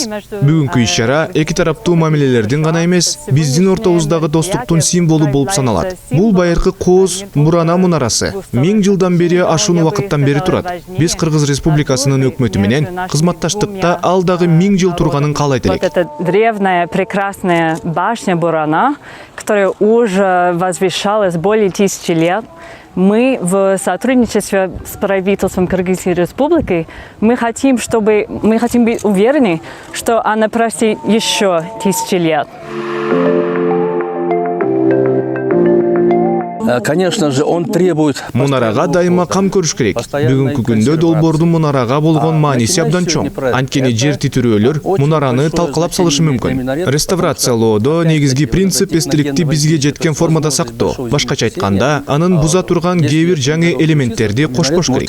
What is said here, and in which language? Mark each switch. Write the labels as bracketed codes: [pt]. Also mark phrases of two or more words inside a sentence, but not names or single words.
[ky] Бүгүнкү иш-чара эки тараптуу мамилелердин гана эмес, биздин ортобуздагы достуктун символу болуп саналат. Бул байыркы кооз Бурана мунарасы 1000 жылдан бери ашуун убакыттан бери турат. Биз Кыргыз Республикасынын өкмөтү менен кызматташтыкта ал дагы 1000 жыл турганын каалайт элек. [ru] Прекрасная башня Бурана, которая уже возвышалась более 1000 лет. Мы в сотрудничестве с правительством Кыргызской Республики мы хотим быть уверены, что она простит еще 1000 лет. Конечно же, он требует... [ky] Мунарага дайыма кам көрүш керек. Бүгүнкү күндө долбоордун мунарага болгон мааниси абдан чоң. Анткени жер титирөөлөр мунараны талкалап салышы мүмкүн. Реставрациялоодо негизги принцип эстеликти бизге жеткен формада сактоо. Башкача айтканда, анын буза турган кээ бир жаңы элементтерди кошпош керек.